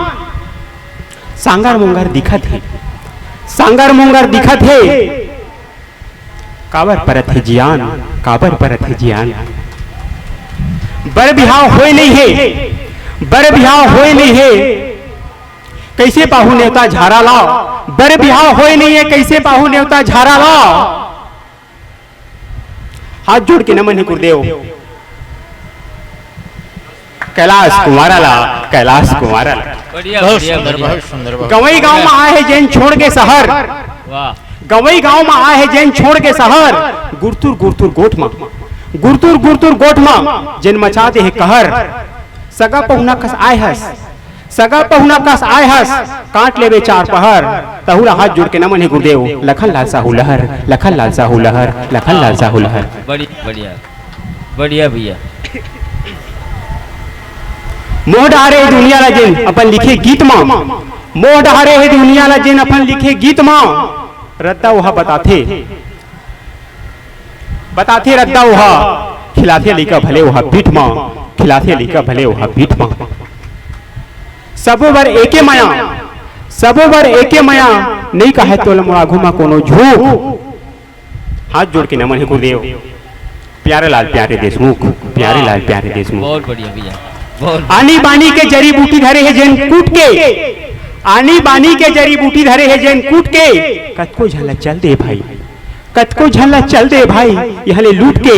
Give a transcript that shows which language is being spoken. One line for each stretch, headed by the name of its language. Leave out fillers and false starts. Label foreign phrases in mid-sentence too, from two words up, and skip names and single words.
Chhattisgarhi: सांगर मुंगर दिखत है, सांगर मुंगर दिखत है, काबर परत है जियान, काबर परत है जियान। बर बिहाव होए नहीं है, बर बिहाव होए नहीं है कैसे पाहू नेवता झारा लाओ, बर बिहाव होए नहीं है कैसे पाहू नेवता झारा लाओ। हाथ जोड़ के नमन है गुरुदेव, कैलाश कुमारा ला, कैलाश कुमारा ला। बढ़िया बहुत बढ़िया सुंदर, बढ़िया। बहुत सुंदर, बहुत गवई गांव में आए है जैन छोड़ के शहर, वाह गवई गांव में आए है जैन छोड़ के शहर। गुरतुर गुरतुर गोठ में, गुरतुर गुरतुर गोठ में जैन मचाते है कहर। सगा पहुना कस आए हस, सगा पहुना कस आए हस, काट लेवे चार पहर। तहुला हाथ जोड़ के नमन है गुरुदेव, लखन लाल साहू लहर, लखन लाल साहू लहर, लखन लाल साहू लहर। बढ़िया बढ़िया बढ़िया भैया। मोह डारे है दुनिया ला जिन अपन लिखे गीत मां, मोह डारे है दुनिया ला जिन अपन लिखे गीत मां। रद्दा वहा बताथे, बताथे रद्दा वहा, खिलाथे लिका भले वहा पीठ मां, खिलाथे लिका भले वहा पीठ मां। सबो बर एके माया, सबो बर एके माया, नहीं कहे तोल मोड़ा घुमा कोनो झूठ। हाथ जोड़ के नमन है गुरुदेव, प्यारे लाल प्यारे देशमुख, प्यारे लाल प्यारे देशमुख। बहुत बढ़िया भैया, बहुत आनी बानी के जड़ी बूटी धरे है जैन कूट के, आनी बानी के जड़ी बूटी धरे है जैन कूट के। कतको झल्ला चल दे भाई, कतको झल्ला चल दे भाई, यहाँ ले लूट के।